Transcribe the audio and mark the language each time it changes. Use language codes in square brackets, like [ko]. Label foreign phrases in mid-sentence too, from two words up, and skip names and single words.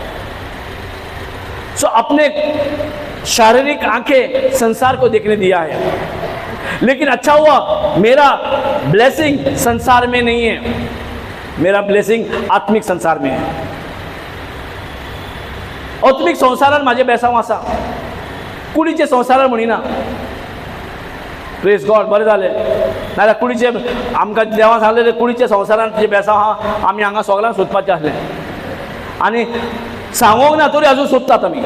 [hi] सो अपने शारीरिक आंखें संसार को देखने दिया है, लेकिन अच्छा हुआ मेरा ब्लेसिंग संसार में नहीं है, मेरा ब्लेसिंग आत्मिक संसार में है. [kok] आत्मिक संसारान माझे बेसांव आसा, कुडीचे संसारान म्हणिना. [en] Praise God, [kok] बरें जालें. नाल्यार कुडीचे आमकां देवान सांगलें कुडीचे संवसारान जे बेसांव आहा आमी हांगा सगळ्यांक सोदपाचें आसलें, आनी सांगोंक ना तरी आजून सोदतात आमी.